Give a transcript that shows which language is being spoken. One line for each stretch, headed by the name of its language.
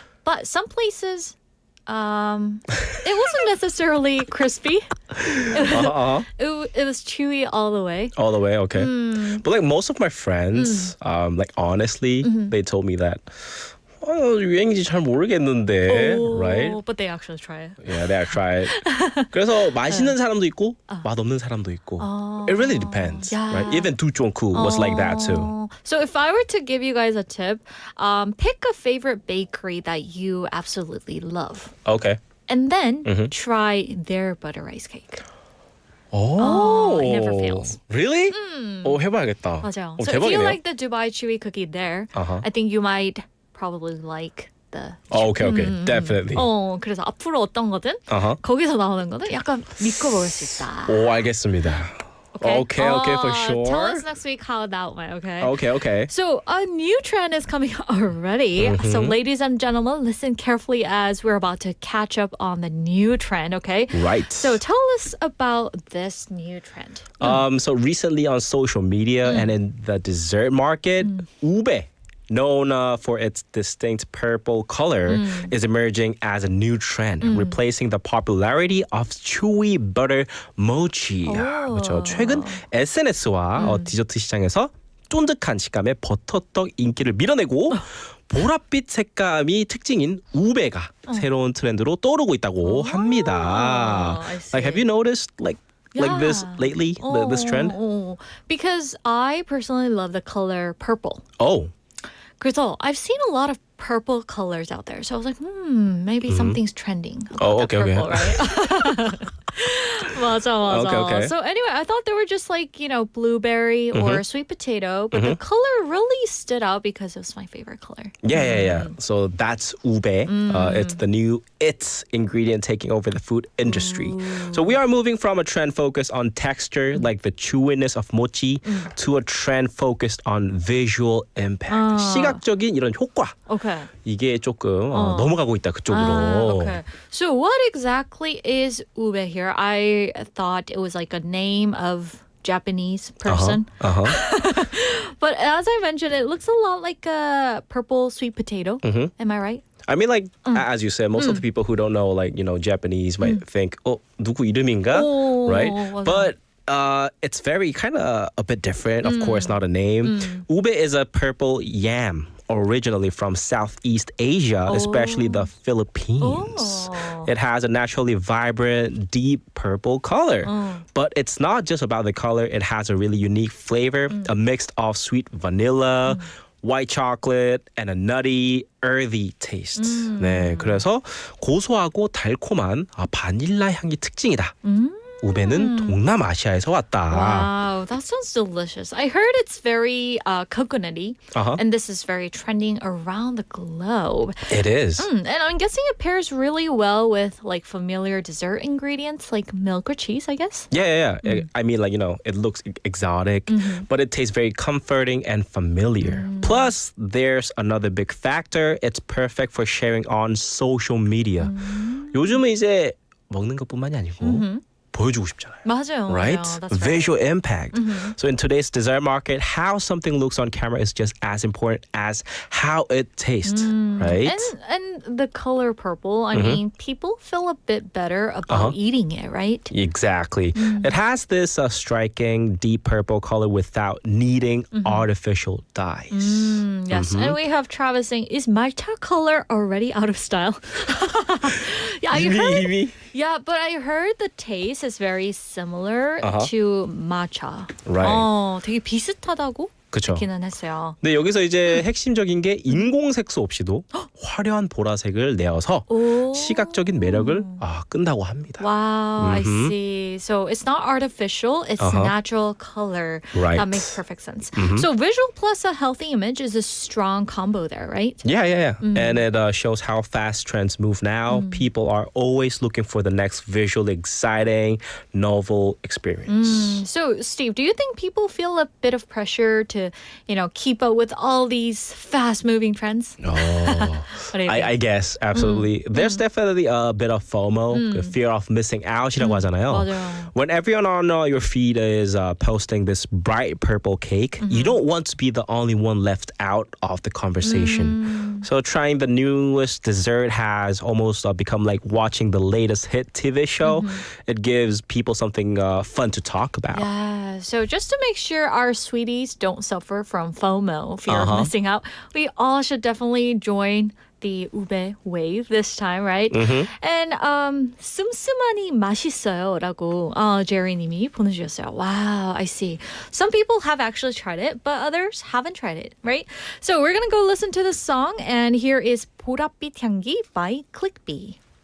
English: But some places, it wasn't necessarily crispy. It was chewy all the way. All the way, okay. But like most of my friends, like honestly, they told me that
Korean: 유행인지 잘 모르겠는데,
English: right? But they actually try it. Yeah, they try it.
Korean: 그래서 맛있는 사람도 있고 맛없는 사람도 있고.
English: It really depends, Yeah. right? Even Du was like that too. So if I were to give you guys a tip, pick a favorite bakery that you absolutely love. Okay. And then try their butter rice cake. Oh, it never fails. Really?
Korean: 해봐야겠다. 맞아요. 오,
English: So if
Korean: 대박이네요.
English: you like the Dubai chewy cookie there, I think you might probably like the. Okay, definitely.
Korean: 그래서 앞으로 어떤 거든 거기서 나오는 거는 약간 믿고 먹을 수 있다. 오, 알겠습니다.
English: Okay, for sure. Tell us next week how that went, okay? Okay. So a new trend is coming already. So ladies and gentlemen, listen carefully as we're about to catch up on the new trend, okay? Right. So tell us about this new trend. So recently on social media and in the dessert market, ube, known for its distinct purple color, is emerging as a new trend, replacing the popularity of chewy butter mochi.
Korean: 그렇죠. 최근 SNS와 디저트 시장에서 쫀득한 식감의 버터떡 인기를 밀어내고 보랏빛 색감이 특징인 우베가 새로운 트렌드로 떠오르고 있다고 합니다.
English: I see. Like, have you noticed like this lately, this trend? Because I personally love the color purple. Oh.
Korean: 그래서
English: I've seen a lot of purple colors out there. So I was like, maybe something's trending about Oh, the okay, purple, okay. right?
Korean: 맞아.
English: Okay. So anyway, I thought they were just like, blueberry or sweet potato, but the color really stood out because it was my favorite color. Yeah. So that's ube. It's the new IT's ingredient taking over the food industry. So we are moving from a trend focused on texture, like the chewiness of mochi, to a trend focused on visual impact.
Korean: 시각적인 이런 효과.
English: Okay.
Korean: 이게 조금 넘어가고 있다 그쪽으로.
English: Okay. So what exactly is ube here? I thought it was like a name of Japanese person. But as I mentioned, it looks a lot like a purple sweet potato. Am I right? I mean, like, as you said, most of the people who don't know, like, Japanese might think,
Korean: 누구 이름인가?
English: Right?
Korean: 맞아.
English: But it's very kind of a bit different. Of course, not a name. Ube is a purple yam, originally from Southeast Asia, especially the Philippines. It has a naturally vibrant, deep purple color. But it's not just about the color. It has a really unique flavor, a mix of sweet vanilla, white chocolate, and a nutty, earthy taste.
Korean: 네, 그래서 고소하고 달콤한 바닐라 향이 특징이다. 우베는 동남아시아에서 왔다.
English: Wow, that sounds delicious. I heard it's very coconutty, and this is very trending around the globe. It is. And I'm guessing it pairs really well with like familiar dessert ingredients like milk or cheese, I guess. Yeah. I mean, like, it looks exotic, but it tastes very comforting and familiar. Plus, there's another big factor. It's perfect for sharing on social media.
Korean: 요즘은 이제 먹는 것뿐만이 아니고 보여주고 싶잖아요. 맞아요.
English: Right? That's Visual right. impact. So in today's dessert market, how something looks on camera is just as important as how it tastes, right? And the color purple, I mean, people feel a bit better about eating it, right? Exactly. It has this striking deep purple color without needing artificial dyes. Yes, and we have Travis saying, is matcha color already out of style? Yeah, Yeah, but I heard the taste is very similar to matcha. Right.
Korean: 되게 비슷하다고 그쵸. 좋기는 했어요. 근데 여기서 이제 핵심적인 게 인공색소 없이도 화려한 보라색을 내어서 오. 시각적인 매력을 끈다고 합니다.
English: Wow, I see. So it's not artificial, it's natural color. Right. That makes perfect sense. So visual plus a healthy image is a strong combo there, right? Yeah. And it shows how fast trends move now. People are always looking for the next visually exciting, novel experience. So Steve, do you think people feel a bit of pressure to, keep up with all these fast-moving trends? Oh, What do you think? I guess absolutely. There's definitely a bit of FOMO, the fear of missing out
Korean: 이라고 하잖아요. 맞아요.
English: When everyone on your feed is posting this bright purple cake, you don't want to be the only one left out of the conversation. So trying the newest dessert has almost become like watching the latest hit TV show. It gives people something fun to talk about. Yeah, so just to make sure our sweeties don't suffer from FOMO, fear of missing out, we all should definitely join the ube wave this time, right?
Korean: And 씀씀하니 맛있어요라고 제리님이 보내주셨어요.
English: Wow, I see. Some people have actually tried it, but others haven't tried it, right? So we're gonna go listen to the song, and here is 보랏빛 향기 by Clickbee.